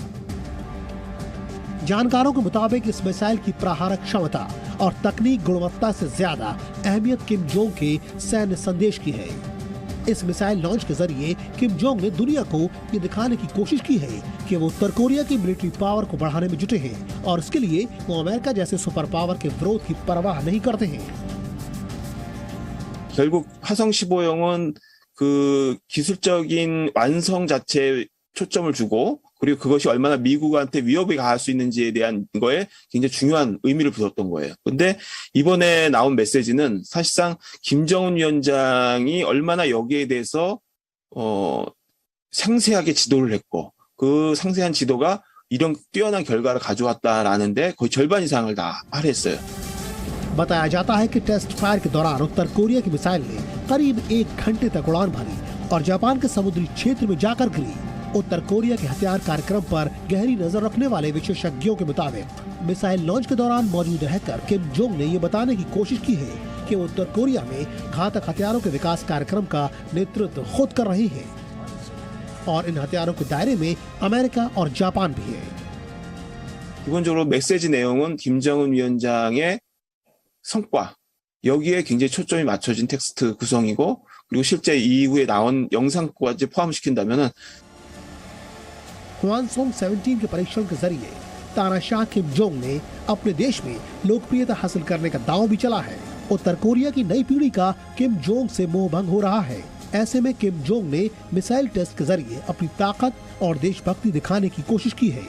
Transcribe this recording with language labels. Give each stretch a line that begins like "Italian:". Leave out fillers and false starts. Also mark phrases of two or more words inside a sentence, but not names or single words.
Hindi: जानकारों के मुताबिक इस मिसाइल की प्रहारक क्षमता और तकनीक गुणवत्ता से ज्यादा अहमियत किम जोंग के सैन्य संदेश की है। इस मिसाइल लॉन्च के जरिए किम जोंग ने दुनिया को ये दिखाने की कोशिश की है कि वो उत्तर कोरिया की
English: military power
Hindi: को बढ़ाने में जुटे हैं और इसके लिए वो अमेरिका जैसे
English: super power
Hindi: के विरोध की परवाह नहीं करते हैं।
Korean: 결국 화성 15형은 그 기술적인 완성 자체에 초점을 주고, 그리고 그것이 얼마나 미국한테 위협이 가할 수 있는지에 대한 거에 굉장히 중요한 의미를 두었던 거예요. 근데 이번에 나온 메시지는 사실상 김정은 위원장이 얼마나 여기에 대해서 상세하게 지도를 했고, 그 상세한 지도가 이런 뛰어난 결과를 가져왔다라는데 거의 절반 이상을 다 할애했어요.
Hindi: बताया जाता है कि
English: test fire
Hindi: के दौरान उत्तर कोरिया की मिसाइल ने करीब 1 घंटे तक उड़ान भरी और जापान के समुद्री क्षेत्र में जाकर गिरी। उत्तर कोरिया के हथियार कार्यक्रम पर गहरी नजर रखने वाले विशेषज्ञों के मुताबिक
English: missile launch
Hindi: के दौरान मौजूद रहकर किम जोंग ने ये बताने की कोशिश की है कि वो उत्तर कोरिया में घातक हथियारों के विकास कार्यक्रम का नेतृत्व खुद कर रहे हैं और इन हथियारों के दायरे में अमेरिका और जापान भी है।
Korean: 기본적으로 메시지 내용은 김정은 위원장의 성과, 여기에 굉장히 초점이 맞춰진 텍스트 구성이고, 그리고 실제 이후에 나온 영상까지 포함시킨다면은
Hindi: हवानसोंग 17 के परीक्षण के जरिए तानाशाह किम जोंग ने अपने देश में लोकप्रियता हासिल करने का दांव भी चला है। उत्तर कोरिया की नई पीढ़ी का किम जोंग से मोह भंग हो रहा है। ऐसे में किम जोंग ने
English: missile test
Hindi: के जरिए अपनी ताकत और देशभक्ति दिखाने की कोशिश की है।